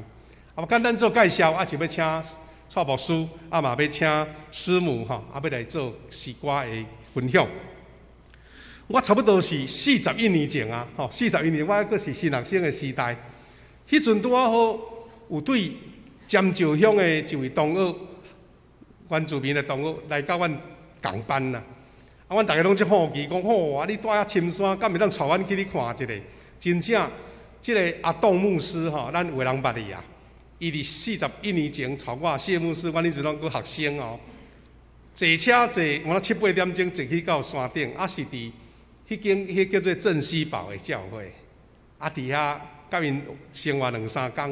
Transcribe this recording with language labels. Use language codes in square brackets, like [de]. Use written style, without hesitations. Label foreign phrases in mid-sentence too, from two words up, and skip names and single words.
[nan] 简单做介绍，就要请蔡牧师，嘛要请师母要来做诗歌的分享。我差不多是41年前41年我还是新学生的时代，迄阵拄好有对尖石乡的一位同学，原住民的同学来到阮共班啦。阮大家拢足好奇，讲你住遐深山，敢袂当带阮去你看一下？真正，即个阿栋牧师咱有人捌伊啊。伊伫41年前带我谢牧师，阮迄阵拢阁学生坐车坐，我7、8点钟坐去到山顶，是伫迄叫做镇西堡的教会，伫遐甲因生活2、3天。